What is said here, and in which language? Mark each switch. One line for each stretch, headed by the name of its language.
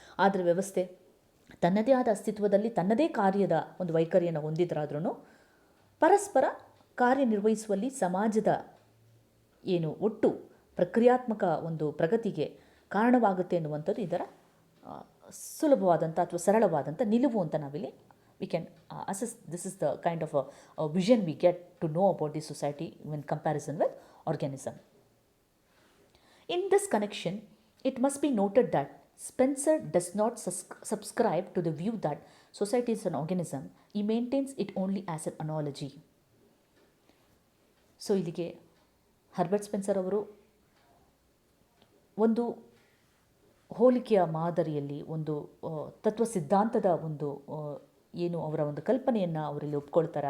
Kannada: ಆದರೆ ವ್ಯವಸ್ಥೆ ತನ್ನದೇ ಆದ ಅಸ್ತಿತ್ವದಲ್ಲಿ ತನ್ನದೇ ಕಾರ್ಯದ ಒಂದು ವೈಖರಿಯನ್ನು ಹೊಂದಿದ್ರಾದ್ರೂ ಪರಸ್ಪರ ಕಾರ್ಯನಿರ್ವಹಿಸುವಲ್ಲಿ ಸಮಾಜದ ಏನು ಒಟ್ಟು ಪ್ರಕ್ರಿಯಾತ್ಮಕ ಒಂದು ಪ್ರಗತಿಗೆ ಕಾರಣವಾಗುತ್ತೆ ಎನ್ನುವಂಥದ್ದು ಇದರ ಸುಲಭವಾದಂಥ ಅಥವಾ ಸರಳವಾದಂಥ ನಿಲುವು ಅಂತ ನಾವಿಲ್ಲಿ
English: we can assess. This is the kind of a vision we get to know about this society when comparison with organism. In this connection, it must be noted that Spencer does not subscribe to the view that society is an organism. He maintains it only as an analogy.
Kannada: So ಇಲ್ಲಿಗೆ Herbert Spencer ಅವರು ಒಂದು ಹೋಲಿಕೆಯ ಮಾದರಿಯಲ್ಲಿ ಒಂದು ತತ್ವ ಸಿದ್ಧಾಂತದ ಒಂದು ಏನು ಅವರ ಒಂದು ಕಲ್ಪನೆಯನ್ನು ಅವರಲ್ಲಿ ಒಪ್ಕೊಳ್ತಾರೆ.